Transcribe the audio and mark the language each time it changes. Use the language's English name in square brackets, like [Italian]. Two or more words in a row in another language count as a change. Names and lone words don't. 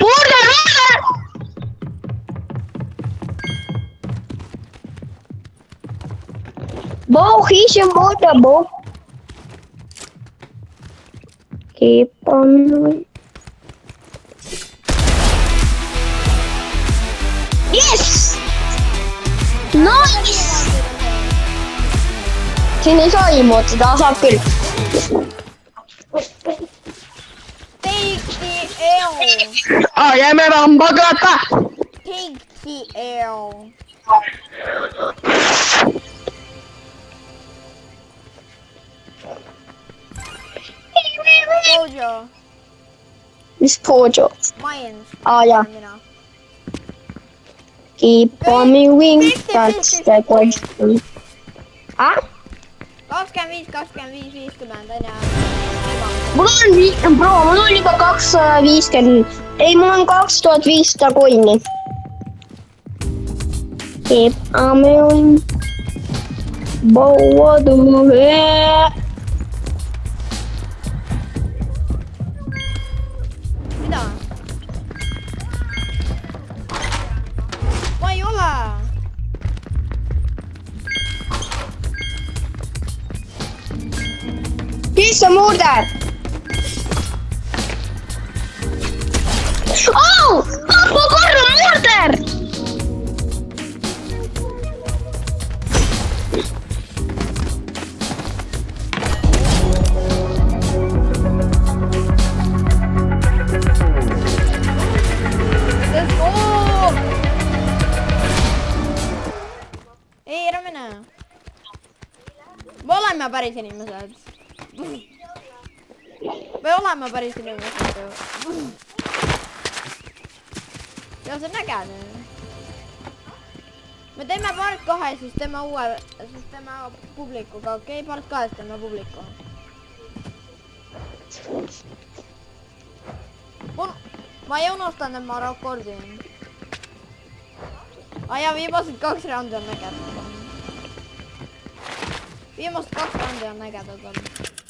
[English] Bo, he's your murder, Bo. Keep on. Yes! Nice! [Estonian] Siin ei saa emote, ta saab küll. [English] Take the L. [Estonian] Jääme vambagata! [English] Take the L. Pojo. [Estonian] Mis Pojo? Mines. Jaa. Mina. [English] Keep on moving, that's the question. [Estonian] 25, 50 on ja. Mul on juba 250. Ei, mul on 2500 coin'i. [English] Keep on moving. [Estonian] Mida? Ma ei ole. Kes on murder? Oh! Appo korra murder! [English] Let's go! [Estonian] Ei, ära mine. Me oleme päris inimesed. Me oleme päris inimesed ju. Ja see on äge nüüd. Me teeme part 2, siis teeme publikuga, okei? Part 2 teeme publiku. Ma ei unustanud, et ma rekordin. Ja viimased 2 raundi on ägedad. Viimased 2 raundi on ägedad olnud.